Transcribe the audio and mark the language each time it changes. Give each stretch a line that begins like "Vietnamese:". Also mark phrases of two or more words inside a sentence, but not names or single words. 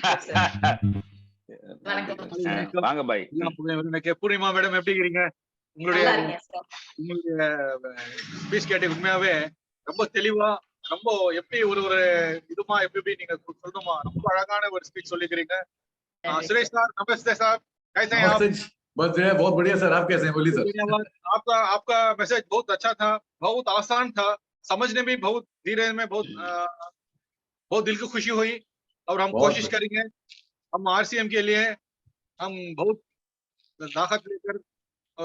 Tamil: வாங்க பாய். பூர்ணிமா மேடம் எப்படி இருக்கீங்க? உங்களுடைய ஸ்பீச் கேட்டு உண்மையாவே ரொம்ப தெளிவா, ரொம்ப எப்படி ஒரு இதுமா எப்படி நீங்க சொல்லணுமா, ரொம்ப அழகான ஒரு ஸ்பீச் சொல்லிக்கிறீங்க.
Hindi: सुरेश सर, नमस्ते सर, कैसे हैं आप? बस बहुत बढ़िया सर, आप कैसे हैं? बोलिए सर। आपका मैसेज बहुत अच्छा था, बहुत आसान था, समझने में बहुत धीरे में बहुत दिल को खुशी हुई। और हम कोशिश करेंगे, हम आरसीएम के लिए हम बहुत ताकत लेकर और